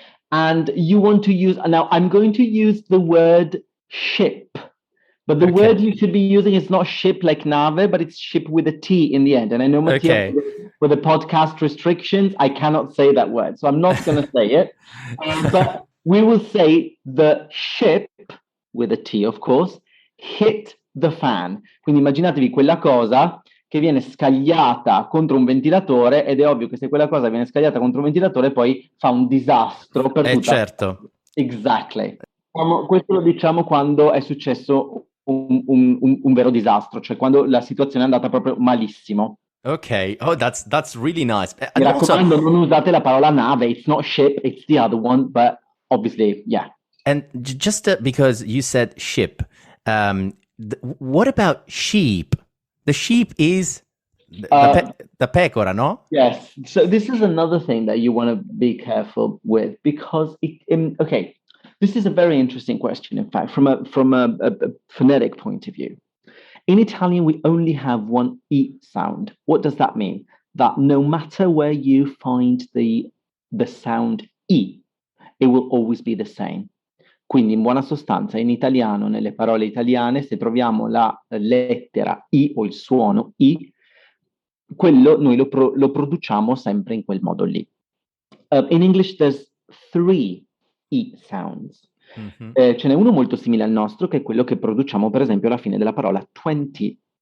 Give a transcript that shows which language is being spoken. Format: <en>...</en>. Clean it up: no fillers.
<en>And you want to use, now I'm going to use the word ship, but the word you should be using is not ship like nave, but it's ship with a T in the end. And I know, Mattia, with the podcast restrictions, I cannot say that word, so I'm not going to say it. But we will say the ship, with a T of course, hit the fan.</en> <it>Quindi immaginatevi quella cosa che viene scagliata contro un ventilatore, ed è ovvio che se quella cosa viene scagliata contro un ventilatore poi fa un disastro per tutta. Certo.</it> <en>Exactly.</en> <it>Questo lo diciamo quando è successo un vero disastro, cioè quando la situazione è andata proprio malissimo.</it> <en>Ok, oh, that's really nice.</en> <it>Mi raccomando, non usate la parola nave,</it> <en>it's not ship, it's the other one, but obviously, yeah. And just because you said ship, what about sheep? The sheep is the pecora, no? Yes. So this is another thing that you want to be careful with, because this is a very interesting question. In fact, from a phonetic point of view, in Italian we only have one e sound. What does that mean? That no matter where you find the sound e, it will always be the same.</en> <it>Quindi in buona sostanza in italiano, nelle parole italiane, se troviamo la lettera I o il suono I, quello noi lo produciamo sempre in quel modo lì.</it> <en>In English there's 3 I sounds. Mm-hmm.</en> <it>Ce n'è uno molto simile al nostro, che è quello che produciamo per esempio alla fine della parola 20.</it>